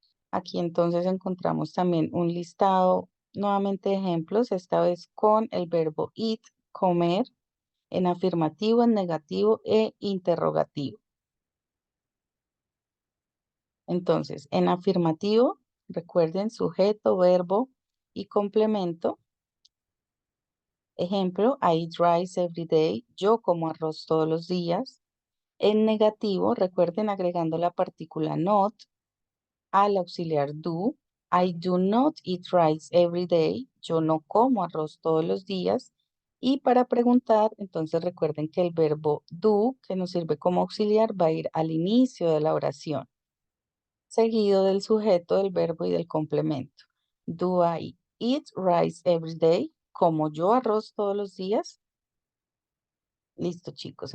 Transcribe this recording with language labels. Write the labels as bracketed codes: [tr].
[es] Aquí entonces encontramos también un listado nuevamente de ejemplos, esta vez con el verbo eat, comer, en afirmativo, en negativo e interrogativo. Entonces, en afirmativo, recuerden sujeto, verbo y complemento. Ejemplo, [en] I eat rice every day. [es] Yo como arroz todos los días. En negativo, recuerden agregando la partícula not al auxiliar do. [en] I do not eat rice every day. [es] Yo no como arroz todos los días. Y para preguntar, entonces recuerden que el verbo do, que nos sirve como auxiliar, va a ir al inicio de la oración, seguido del sujeto, del verbo y del complemento. [en] Do I eat rice every day? [es] ¿Como yo arroz todos los días? Listo, chicos.